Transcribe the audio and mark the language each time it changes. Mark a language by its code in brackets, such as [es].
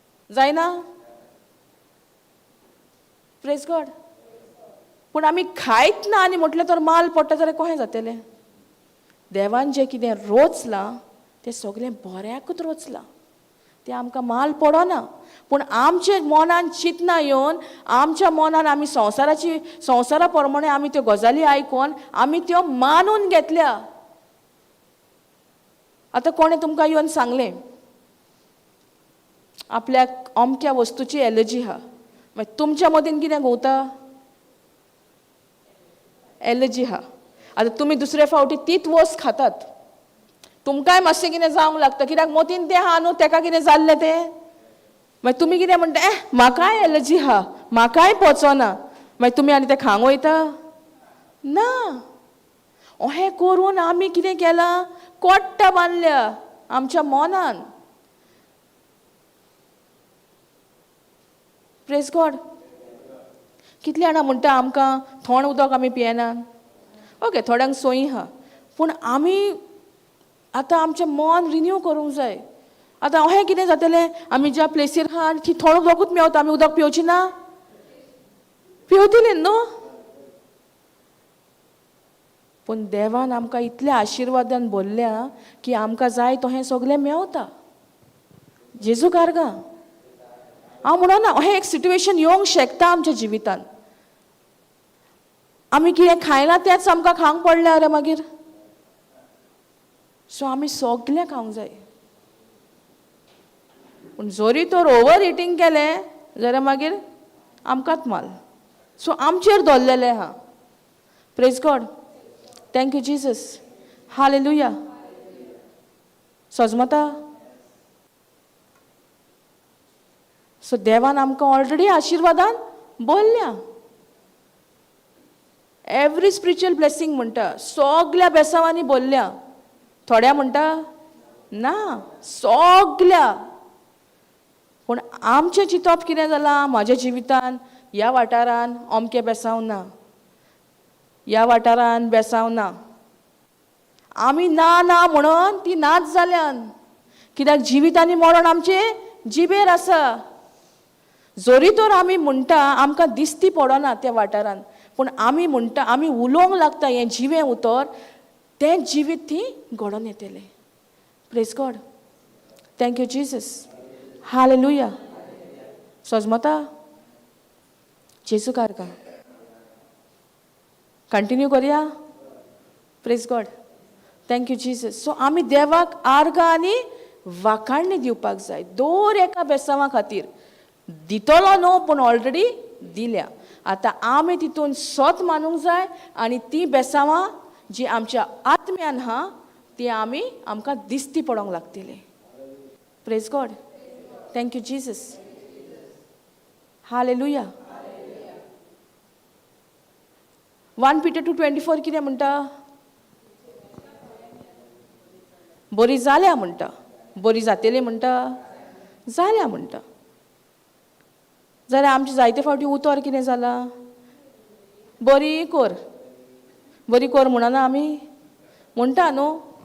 [kok] जायना? [en] Praise God. [kok] पूण आमी खायत ना आनी म्हटलें तर माल पडटा जाल्यार कशें जातलें? देवान जें कितें रोचलां तें सगळें बऱ्याकूच रोचलां. तें आमकां माल पडना. पूण आमचे मनान चिंतना येवन आमच्या मनान आमी संवसारा प्रमाणे आमी त्यो गजाली आयकून आमी त्यो मानून घेतल्या. आतां कोणें तुमकां येवन सांगलें आपल्याक अमक्या वस्तूची एलर्जी आहा, मागीर तुमच्या मदीन कितें घुंवता? एलर्जी आहा. आतां तुमी दुसरे फावटी तीच वस्त खातात, तुमकांय मातशें कितें जावंक लागता. कित्याक मतीन तें आहा न्हू, तेका कितें जाल्लें तें. मागीर तुमी कितें म्हणटा? म्हाकाय एलर्जी आहा, म्हाकाय पचना. मागीर तुमी आनी तें खावंक वयता? ना. अहें करून आमी कितें केलां? कोट्टा बांदल्या आमच्या मनान. [en] Praise God. [kok] कितले जाणां म्हणटा आमकां थंड उदक आमी पियेना. ओके, थोड्यांक सोयी आहा, पूण आमी आतां आमचें मन रिन्यू करूंक जाय. आतां अहें कितें जातलें? आमी ज्या प्लेसीर आहा थंय थोडं उदकूच मेवता, आमी उदक पिवची ना? पिवतलीं न्हू. पूण देवान आमकां इतल्या आशिर्वादान भरल्या की आमकां जाय तहें सगळें मेवता. जेजू कारगा. हांव म्हणना अहें एक सिट्युएशन येवंक शकता आमच्या जिवितान. आमी कितें खायना तेंच आमकां खावंक पडलें रे मागीर. सो आमी सगळें खावंक जाय. पूण जरी तर ओवर इटींग केलें जाल्यार मागीर आमकांच माल. [en] so [kok] आमचेर दवरलेलें आहा. [en] Praise God. Thank you Jesus. Hallelujah. [kok] सजमता. सो देवान आमकां ऑलरेडी आशिर्वादान भरल्या. [en] every spiritual blessing [kok] म्हणटा सगळ्या बेसांवांनी भरल्या. थोड्या म्हणटा ना, सगळ्या. पूण आमचें चिंतप कितें जालां? म्हाज्या जिवितान ह्या वाठारान अमकें बेसांव ना, ह्या वाठारान बेसांव ना. आमी ना ना म्हणून ती नाच जाल्यान. कित्याक जिवीत आनी मरण आमचे जिबेर आसा. जरी तर आमी म्हणटा आमकां दिसती पडना त्या वाठारान, पूण आमी म्हणटा आमी उलोवंक लागता हें जिवें उतर, तें जिवीत थी घडोवन येतलें. [en] Praise God. Thank you Jesus. [kok] Hallelujah. सजमता. जेजू कारगा. कंटिन्यू करया. [en] Praise God. Thank you Jesus. [kok] सो आमी देवाक आर्ग आनी वाखाणणी दिवपाक जाय. दर एका बेसांवा खातीर दितलो न्हू, पूण ऑलरेडी दिल्या. आतां आमी तितून सोत मानूंक जाय आनी ती बेसांवां जी आमच्या आत्म्यान आहा ती आमकां दिसती पडोंक लागतली. [en] Praise God. Thank you Jesus. [kok] Hallelujah. 1 Peter 2:24 कितें म्हणटा? बरी जाल्या म्हणटा. बरी जातली म्हणटा, जाल्या म्हणटा. जाल्यार आमचे जायते फावटी उतर कितें जालां? बरी कर, बरी कर म्हणना आमी म्हणटा न्हू.